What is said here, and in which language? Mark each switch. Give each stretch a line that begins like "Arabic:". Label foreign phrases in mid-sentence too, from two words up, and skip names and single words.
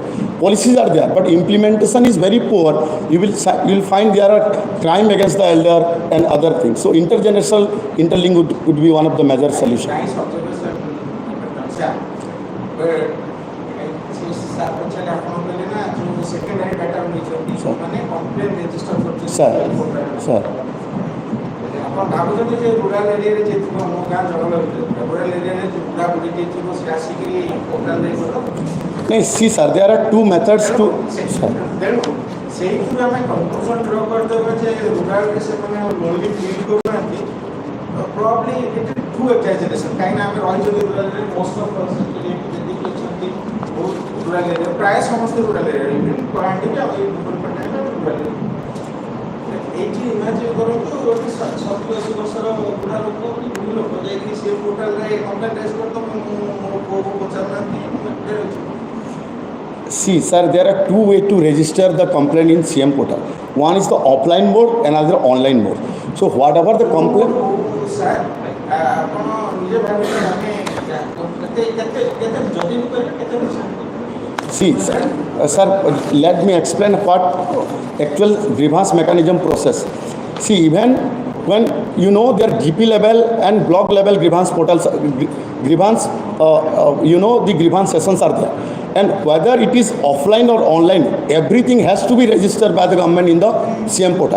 English: Policies are there, but implementation is very poor. You will find there are crime against the elder and other things. So intergenerational interlink would be one of the major solutions. Nice observation. Sir.
Odia: ଆପଣ ଭାବୁଛନ୍ତି ଯେ
English: rural area
Odia: ଯେ ଥିବ ଆମ ଗାଁ ଜଙ୍ଗଲ ଭିତରେ
English: rural area
Odia: ଯେ ବୁଢ଼ା ବୁଢ଼ୀ ଯିଏ ଥିବ ସେ ଆସିକିରି ପୋର୍ଟାଲ ଦେଇପାରିବ?
English: No, see sir, there are two methods to...
Odia: ତେଣୁ ସେଇଥିରୁ ଆମେ
English: conclusion draw
Odia: କରିଦେବା ଯେ ରୁରାଲରେ ସେମାନେ
English: lonely feel
Odia: କରୁନାହାନ୍ତି,
English: probably it is too exaggeration.
Odia: କାହିଁକିନା ଆମେ ରହିଛନ୍ତି ରୁରାଲରେ,
English: most of us
Odia: ଯେତିକି ଅଛନ୍ତି ବହୁତ
English: rural area,
Odia: ପ୍ରାୟ ସମସ୍ତେ
English: rural area,
Odia: ଇଭେନ୍ କଳାହାଣ୍ଡି ବି ଆଉ
English: rural area.
Odia: ଏଇଠି ଇମାଜିନ୍ କରନ୍ତୁ ଗୋଟେ 70-80 ବର୍ଷର ବୁଢ଼ା ଲୋକ, ବୁଢ଼ୀ ଲୋକ ଯାଇକି ସେ ପୋର୍ଟାଲରେ
English: complain raise
Odia: କରିଦେବ, ମୋ ପୁଅକୁ ପଚାରୁନାହାନ୍ତି।
English: See sir, there are two ways to register the complaint in CM portal. One is the offline mode and another online mode. So whatever the complaint... Sir,
Odia: ଆପଣ ନିଜେ ଭାବିଲେ ଆମେ କେତେ ଜଲ୍ଦି କରିବେ, କେତେ
English: See, sir, let me explain what actual grievance mechanism process. See, even when their GP level and block level grievance portals, grievance, the grievance sessions are there. And whether it is offline or online, everything has to be registered by the government in the CM portal.